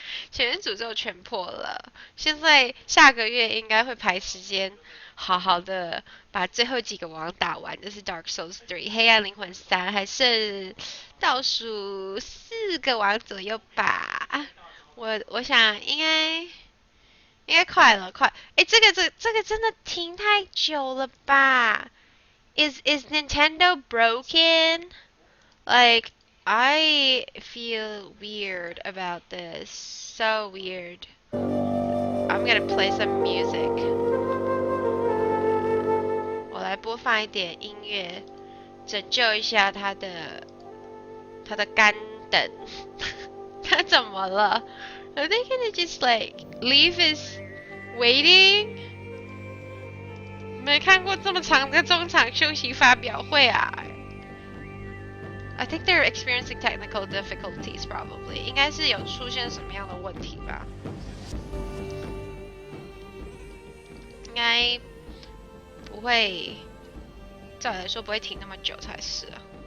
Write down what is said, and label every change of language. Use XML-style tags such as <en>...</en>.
<zh>前面诅咒全破了，现在下个月应该会排时间，好好的把最后几个王打完，就是 Dark Souls 3、黑暗灵魂3，还剩倒数4个王左右吧。我想应该快了，这个真的停太久了吧 ？</zh> <en>Is Nintendo broken? Like I feel weird about this. So weird. I'm gonna play some music.</en> <zh>我来播放一点音乐，拯救一下他的干等。他怎么了？</zh> <en>Are they gonna just like leave us waiting?</en> <zh>没看过这么长的中场休息发表会啊！</zh> <en>I think they're experiencing technical difficulties probably.</en> <zh>应该是有出现什么样的问题吧？应该不会，照理来说不会停那么久才是啊。</zh>